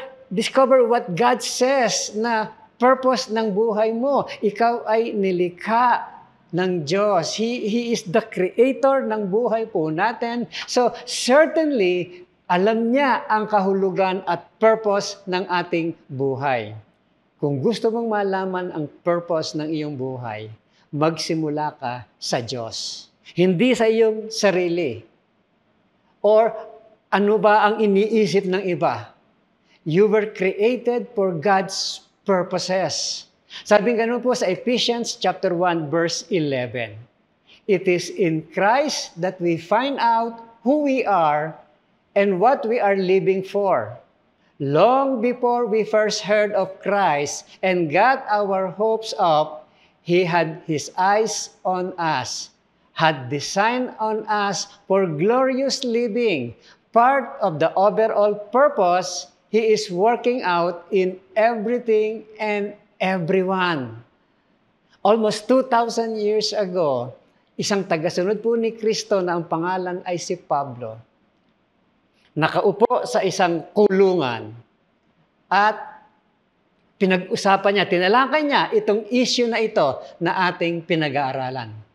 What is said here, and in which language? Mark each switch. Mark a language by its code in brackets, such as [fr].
[en] Discover what God says na purpose [tl] ng buhay mo. Ikaw ay nilikha ng Diyos. [en] He is the creator [tl] ng buhay po natin. [en] So certainly, [tl] alam niya ang kahulugan at purpose ng ating buhay. Kung gusto mong malaman ang purpose ng iyong buhay, magsimula ka sa Diyos. Hindi sa iyong sarili. Or ano ba ang iniisip ng iba? [en] You were created for God's purposes. [tl] Sabi ganun po sa Ephesians chapter 1 verse 11. [en] It is in Christ that we find out who we are and what we are living for. Long before we first heard of Christ and got our hopes up, He had His eyes on us, had designed on us for glorious living. Part of the overall purpose He is working out in everything and everyone. [tl] Almost 2,000 years ago, isang tagasunod po ni Kristo na ang pangalan ay si Pablo, nakaupo sa isang kulungan at pinag-usapan niya, tinalakay niya itong issue na ito na ating pinag-aaralan.